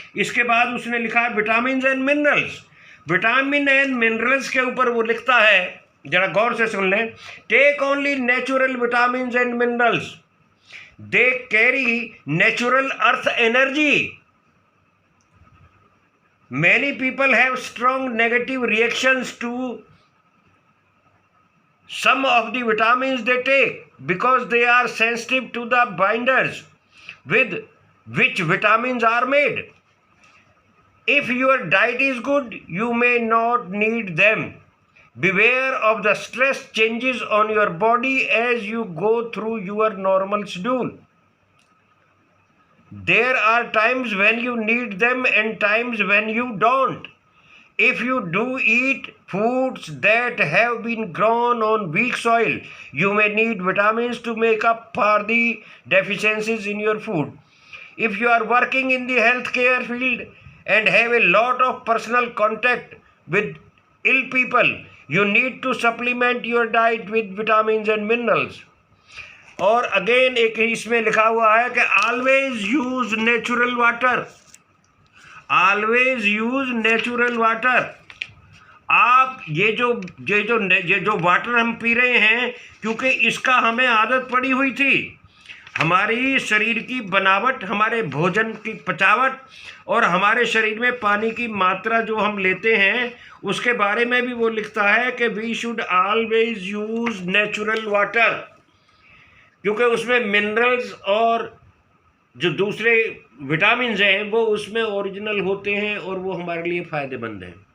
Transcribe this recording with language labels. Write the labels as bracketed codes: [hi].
[hi] इसके बाद उसने लिखा है vitamin and minerals. Vitamin and minerals के ऊपर वो लिखता है, जरा गौर से सुन लें, take only natural vitamin and minerals, दे carry natural earth energy. [en] Many people have strong negative reactions to some of the vitamins they take because they are sensitive to the binders with which vitamins are made. If your diet is good, you may not need them. Beware of the stress changes on your body as you go through your normal schedule. There are times when you need them and times when you don't. If you do eat foods that have been grown on weak soil, you may need vitamins to make up for the deficiencies in your food. If you are working in the healthcare field and have a lot of personal contact with ill people, you need to supplement your diet with vitamins and minerals. [hi] और again एक इसमें लिखा हुआ है कि always use natural water, always use natural water. आप ये जो वाटर हम पी रहे हैं, क्योंकि इसका हमें आदत पड़ी हुई थी, हमारी शरीर की बनावट, हमारे भोजन की पचावट और हमारे शरीर में पानी की मात्रा जो हम लेते हैं, उसके बारे में भी वो लिखता है कि we should always use natural water, क्योंकि उसमें मिनरल्स और जो दूसरे विटामिन्स हैं वो उसमें ओरिजिनल होते हैं और वो हमारे लिए फ़ायदेमंद हैं।